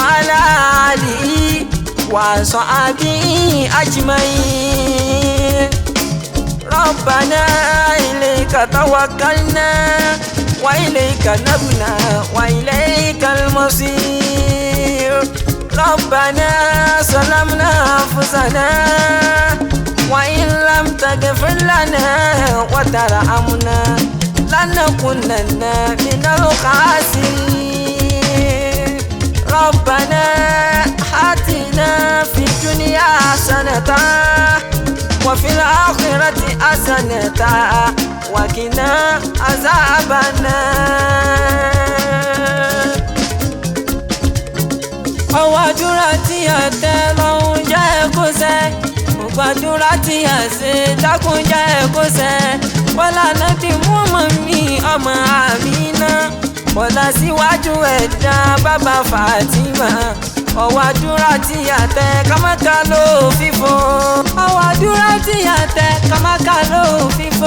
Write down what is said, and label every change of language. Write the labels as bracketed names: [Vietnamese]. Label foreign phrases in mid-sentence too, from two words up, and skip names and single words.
[Arabic] على آله وصحبه أجمعين ربنا إليك توكلنا وإليك أنبنا وإليك المصير ربنا ظلمنا أنفسنا وإن لم تغفر لنا وترحمنا لنكونن من الخاسرين ربنا آتنا في الدنيا حسنة وفي الآخرة حسنة وقنا عذاب النار. [Yoruba] ọwọ́ àdúrà tí a tẹ lọ́hùn jẹ́ kó ṣẹ gbogbo àdúrà tí a ṣe dákun jẹ́ kó ṣẹ bọ́lá náà ti mú ọmọ mi ọmọ Àmínà bọ́lá síwájú ẹ̀dá bàbá Fàtímà ọwọ́ àdúrà tí a tẹ kámákà ló fífò ọwọ́ àdúrà tí a tẹ kámákà ló fífò